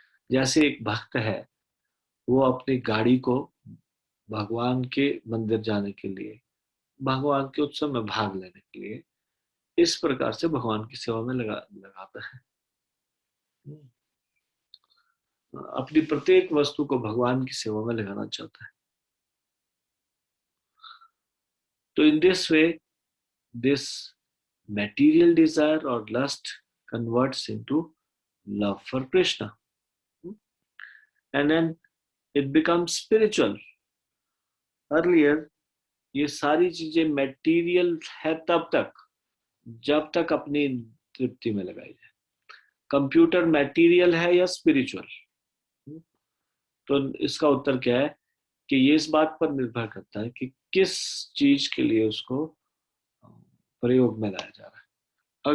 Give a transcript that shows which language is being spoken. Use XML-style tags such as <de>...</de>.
<hi>जैसे एक भक्त है, वो अपनी गाड़ी को भगवान के मंदिर जाने के लिए, भगवान के उत्सव में भाग लेने के लिए इस प्रकार से भगवान की सेवा में लगाता है। अपनी प्रत्येक वस्तु को भगवान की सेवा में लगाना चाहता है। तो</hi> <en>In this way this material desire or lust converts into love for Krishna, and then it becomes spiritual.</en> <hi>Earlier ये सारी चीजें मेटीरियल है तब तक जब तक अपनी तृप्ति में लगाई जाए। कंप्यूटर मेटीरियल है या स्पिरिचुअल? तो इसका उत्तर क्या है, कि ये इस बात पर निर्भर करता है कि किस चीज के लिए उसको प्रयोग में लाया जा रहा है।</hi>